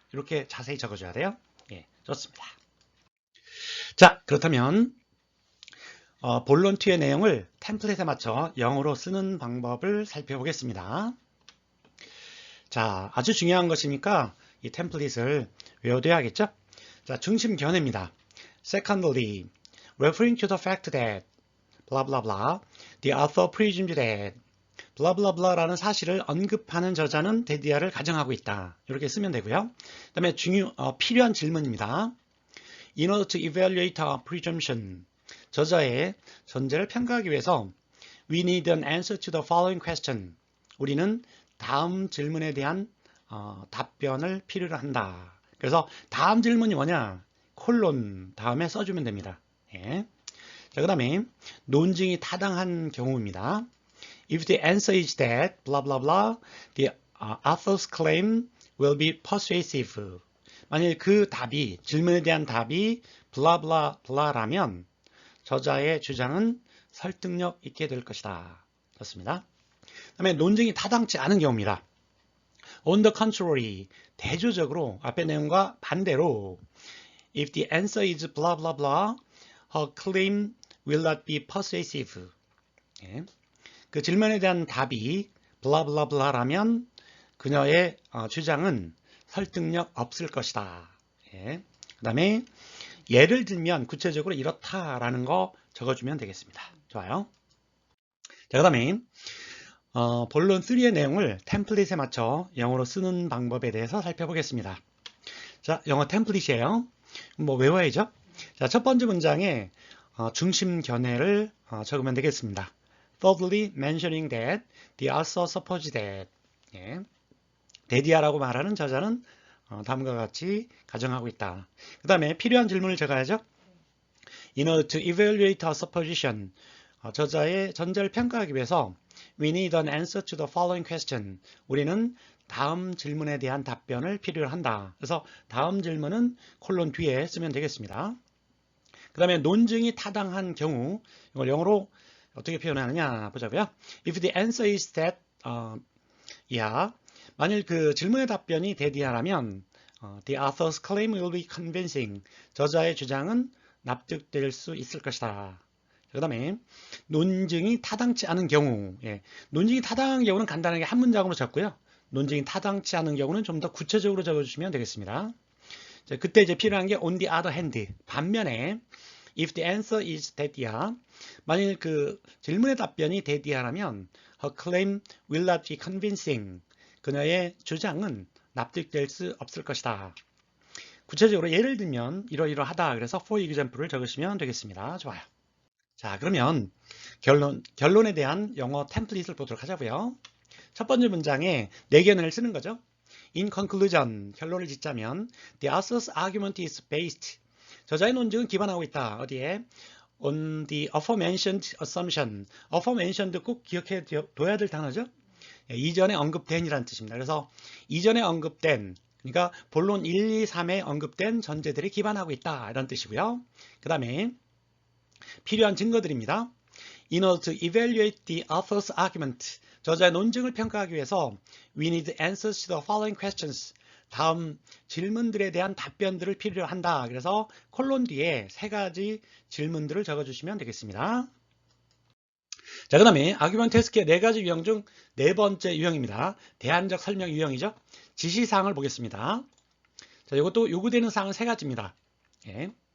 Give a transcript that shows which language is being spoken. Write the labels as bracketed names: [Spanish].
[Korean] 이렇게 자세히 적어줘야 돼요. 예, 좋습니다. 자, 그렇다면 본론 2의 내용을 템플릿에 맞춰 영어로 쓰는 방법을 살펴보겠습니다. 자, 아주 중요한 것이니까 이 템플릿을 외워둬야겠죠? 자, 중심 견해입니다. [English] Secondly, referring to the fact that blah blah blah, the author presumes that blah blah blah [Korean] 라는 사실을 언급하는 저자는 데디아를 가정하고 있다. 이렇게 쓰면 되고요. 그 다음에 필요한 질문입니다. [English] In order to evaluate our presumption, [Korean] 저자의 전제를 평가하기 위해서 [English] we need an answer to the following question. [Korean] 우리는 다음 질문에 대한 답변을 필요로 한다. 그래서 다음 질문이 뭐냐? 콜론 다음에 써주면 됩니다. 예. 자, 그 다음에 논증이 타당한 경우입니다. [English] If the answer is that blah blah blah, the author's claim will be persuasive. [Korean] 만일 그 답이 질문에 대한 답이 [English] blah blah blah라면 [Korean] 저자의 주장은 설득력 있게 될 것이다. 좋습니다. 그다음에 논증이 타당치 않은 경우입니다. [English] On the contrary, [Korean] 대조적으로 앞의 내용과 반대로 [English] if the answer is blah blah blah, her claim will not be persuasive. [Korean] 예. 그 질문에 대한 답이 blah blah blah라면 그녀의 주장은 설득력 없을 것이다. 예. 그 다음에 예를 들면 구체적으로 이렇다라는 거 적어주면 되겠습니다. 좋아요. 자, 그 다음에 본론 3의 내용을 템플릿에 맞춰 영어로 쓰는 방법에 대해서 살펴보겠습니다. 자, 영어 템플릿이에요. 뭐 외워야죠. 자, 첫 번째 문장에 중심 견해를 적으면 되겠습니다. [English] Thirdly, mentioning that the author supposed that. [Korean] 예. 데디아라고 말하는 저자는 다음과 같이 가정하고 있다. 그 다음에 필요한 질문을 적어야죠. [English] In order to evaluate our supposition, [Korean] 저자의 전제를 평가하기 위해서 [English] we need an answer to the following question. [Korean] 우리는 다음 질문에 대한 답변을 필요로 한다. 그래서 다음 질문은 콜론 뒤에 쓰면 되겠습니다. 그 다음에 논증이 타당한 경우 이걸 영어로 어떻게 표현하느냐 보자고요. [English] If the answer is that, yeah. [Korean] 만일 그 질문의 답변이 대디하라면 [English] the author's claim will be convincing. [Korean] 저자의 주장은 납득될 수 있을 것이다. 그 다음에 논증이 타당치 않은 경우. 예. 논증이 타당한 경우는 간단하게 한 문장으로 적고요. 논증이 타당치 않은 경우는 좀 더 구체적으로 적어주시면 되겠습니다. 자, 그때 이제 필요한 게 [English] on the other hand. [Korean] 반면에 [English] if the answer is that, yeah. [Korean] 만일 그 질문의 답변이 대디하라면 [English] her claim will not be convincing. [Korean] 그녀의 주장은 납득될 수 없을 것이다. 구체적으로 예를 들면 이러이러하다. 그래서 for example를 적으시면 되겠습니다. 좋아요. 자, 그러면 결론에 대한 영어 템플릿을 보도록 하자고요. 첫 번째 문장에 네 견해를 쓰는 거죠. [English] In conclusion, [Korean] 결론을 짓자면 [English] the author's argument is based. [Korean] 저자의 논증은 기반하고 있다. 어디에? [English] On the aforementioned assumption. [Korean] aforementioned 꼭 기억해 둬야 될 단어죠. 이전에 언급된이라는 뜻입니다. 그래서 이전에 언급된, 그러니까 본론 1, 2, 3에 언급된 전제들이 기반하고 있다 이런 뜻이고요. 그 다음에 필요한 증거들입니다. [English] In order to evaluate the author's argument, [Korean] 저자의 논증을 평가하기 위해서 [English] we need answers to the following questions. [Korean] 다음 질문들에 대한 답변들을 필요로 한다. 그래서 콜론 뒤에 세 가지 질문들을 적어주시면 되겠습니다. 자, 그 다음에 아규먼트 해석의 네 가지 유형 중 네 번째 유형입니다. 대안적 설명 유형이죠. 지시사항을 보겠습니다. 자, 이것도 요구되는 사항은 세 가지입니다. 예.